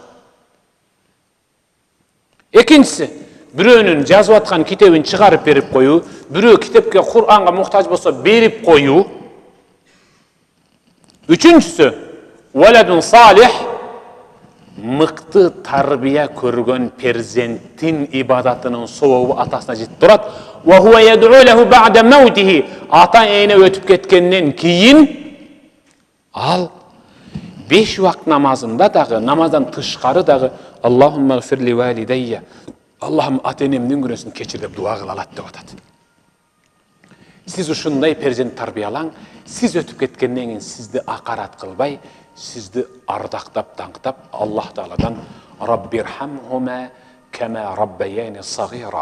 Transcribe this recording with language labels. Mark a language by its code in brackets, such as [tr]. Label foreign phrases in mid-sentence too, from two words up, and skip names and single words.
[ky] Экинчиси, бирөөнүн жазып аткан китебин чыгарып берип коюу, бирөө китепке, Кур'анга муктаж болсо берип коюу. Үчүнчүсү, [ar] ولد صالح, [ky] мыкты тарбия көргөн перзенттин ибадатынын сообу атасына жетип турат. [ar] وهو يدعو له بعد موته, [ky] ата-эне өтүп кеткенден кийин ал 5 убак намазында дагы, намаздан тышкары дагы [ar] اللهم اغفر لي لوالدي, [ky] Аллахым ата-энемдин күнөөсүн кечир деп дуа кыла алат деп атат. Сиз ушундай перзент тарбиялаң, сиз өтүп кеткенден кийин сизди акарат кылбай, сизди ардактап, таңктап, Аллах Тааладан [ar] رب ارحمهما كما ربياني صغيرا.